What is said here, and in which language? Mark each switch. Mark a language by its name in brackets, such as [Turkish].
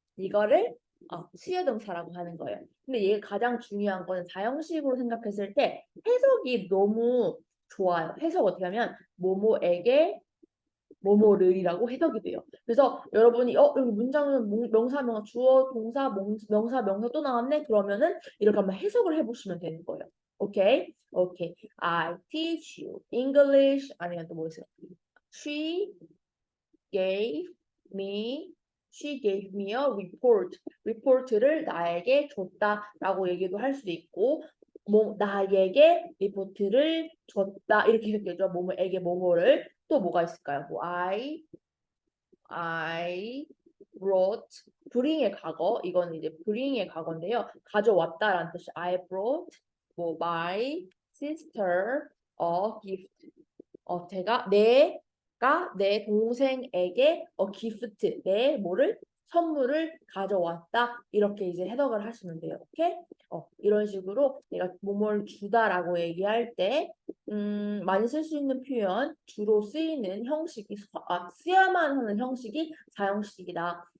[Korean] 이거를 수요동사라고 하는 거예요. 근데 얘 가장 중요한 거는 사형식으로 생각했을 때 해석이 너무 좋아요. 해석 어떻게 하면 뭐뭐에게 뭐뭐를이라고 해석이 돼요. 그래서 여러분이 여기 문장은 명사, 명사, 주어, 동사, 명사, 명사 또 나왔네? 그러면은 이렇게 한번 해석을 해보시면 되는 거예요. 오케이? 오케이. [English] I teach you English. [Korean] 아니면 또 뭐 있어요? [English] She gave me She gave me a report. [Korean] report를 나에게 줬다라고 얘기도 할 수도 있고 나에게 리포트를 줬다. 이렇게 해석되죠. 뭐뭐에게 뭐뭐를. 또 뭐가 있을까요? [English] I brought bring의 [Korean] 과거. 이거는 이제 bring의 과거인데요. 가져왔다라는 뜻이 [English] I brought my sister a gift. [Korean] 내가 내 동생에게 gift, 내 뭐를 선물을 가져왔다. 이렇게 이제 해석을 하시면 돼요. 오케이? 이런 식으로 내가 뭐뭘 주다라고 얘기할 때 많이 쓸 수 있는 표현, 주로 쓰이는 형식이 쓰야만 하는 형식이 사형식이다.